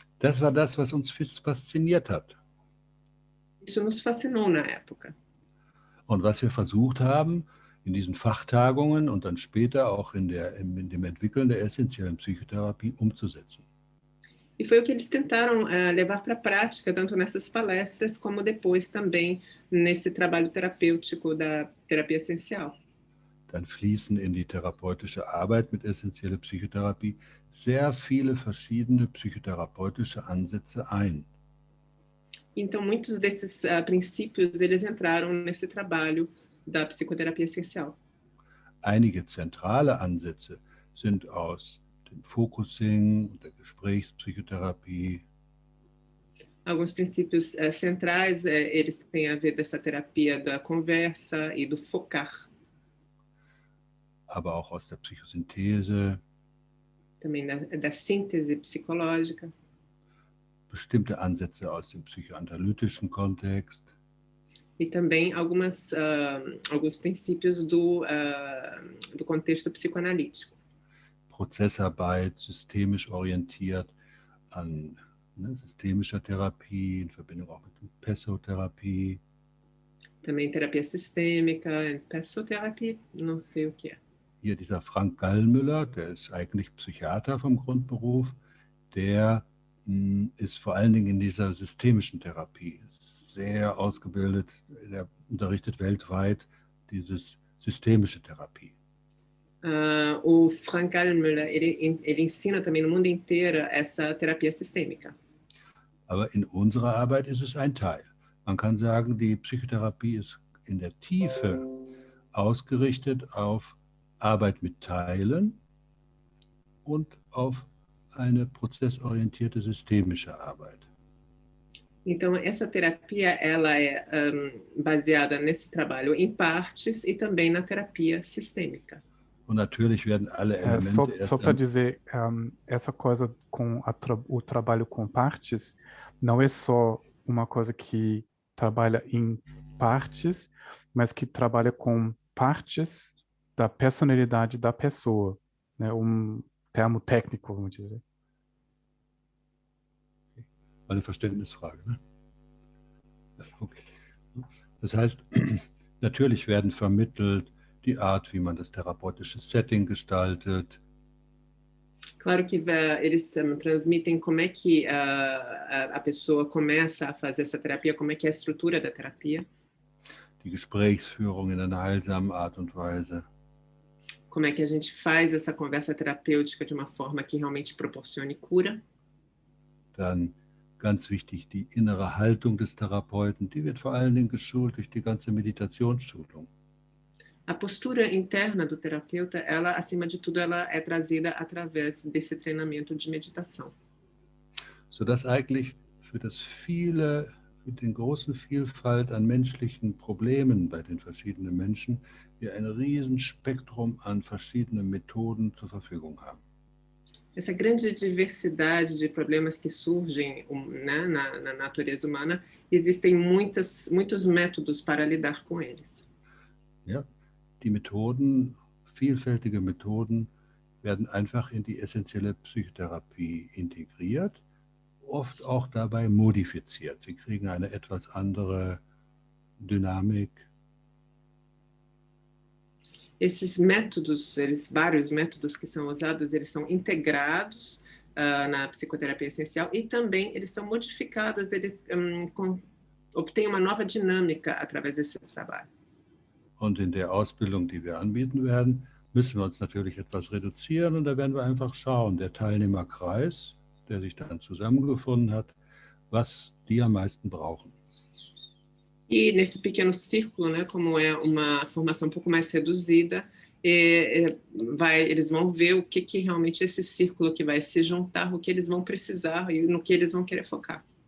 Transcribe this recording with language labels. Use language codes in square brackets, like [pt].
[de] Das war das, was uns fasziniert hat. [pt] Isso nos fascinou na época. [de] Und was wir versucht haben, in diesen Fachtagungen und dann später auch in dem Entwickeln der essentiellen Psychotherapie umzusetzen. [pt] E foi o que eles tentaram levar para a prática, tanto nessas palestras, como depois também nesse trabalho terapêutico da terapia essencial. [de] Dann fließen in die therapeutische Arbeit mit essentieller Psychotherapie sehr viele verschiedene psychotherapeutische Ansätze ein. [pt] Então, muitos desses princípios, eles entraram nesse trabalho da psicoterapia essencial. [de] Einige zentrale Ansätze sind aus dem Focusing und der Gesprächspsychotherapie. [pt] Alguns princípios centrais, eles têm a ver dessa terapia da conversa e do focar. [de] Aber auch aus der Psychosynthese. [pt] Também da síntese psicológica. [de] Bestimmte Ansätze aus dem psychoanalytischen Kontext. [pt] E também alguns princípios do contexto psicoanalítico. [de] Prozessarbeit, systemisch orientiert an systemischer Therapie, in Verbindung auch mit Pesotherapie. [pt] Também terapia sistêmica, Pesotherapie, não sei o que é. [de] Hier dieser Frank Gallmüller, der ist eigentlich Psychiater vom Grundberuf, der ist vor allen Dingen in dieser systemischen Therapie sehr ausgebildet, der unterrichtet weltweit diese systemische Therapie. [pt] O Frank Gallmüller, ele ensina também no mundo inteiro essa terapia sistêmica. [de] Aber in unserer Arbeit ist es ein Teil. Man kann sagen, die Psychotherapie ist in der Tiefe ausgerichtet auf Arbeit mit Teilen und auf eine prozessorientierte systemische Arbeit. [pt] Então, essa terapia, ela é baseada nesse trabalho em partes e também na terapia sistêmica. [de] Und natürlich werden alle Elemente [pt] Só [de] erst [pt] para dizer, essa coisa com o trabalho com partes não é só uma coisa que trabalha em partes, mas que trabalha com partes da personalidade da pessoa, né? Um termo técnico, vamos dizer. [de] eine Verständnisfrage. Ne? Ja, okay. Das heißt, natürlich werden vermittelt die Art, wie man das therapeutische Setting gestaltet. [pt] Claro que eles transmitem como é que a pessoa começa a fazer essa terapia, como é que é a estrutura da terapia. [de] Die Gesprächsführung in einer heilsamen Art und Weise. [pt] Como é que a gente faz essa conversa terapêutica de uma forma que realmente proporcione cura. [de] Dann ganz wichtig, die innere Haltung des Therapeuten, die wird vor allen Dingen geschult durch die ganze Meditationsschulung. [pt] A postura interna do terapeuta, ela, acima de tudo, ela é trazida através desse treinamento de meditação. [de] Sodass eigentlich für den großen Vielfalt an menschlichen Problemen bei den verschiedenen Menschen wir ein Riesenspektrum an verschiedenen Methoden zur Verfügung haben. [pt] Essa grande diversidade de problemas que surgem, né, na natureza humana, existem muitos métodos para lidar com eles. [de] Ja, die Methoden, vielfältige Methoden, werden einfach in die essentielle Psychotherapie integriert, oft auch dabei modifiziert. Sie kriegen eine etwas andere Dynamik. [pt] Esses métodos, vários métodos que são usados, eles são integrados na psicoterapia essencial e também eles são modificados, eles obtêm uma nova dinâmica através desse trabalho. [de] Und in der Ausbildung, die wir anbieten werden, müssen wir uns natürlich etwas reduzieren und da werden wir einfach schauen, der Teilnehmerkreis, der sich dann zusammengefunden hat, was die am meisten brauchen. [pt] E nesse pequeno círculo, né, como é uma formação um pouco mais reduzida, eles vão ver o que realmente esse círculo que vai se juntar, o que eles vão precisar e no que eles vão querer focar.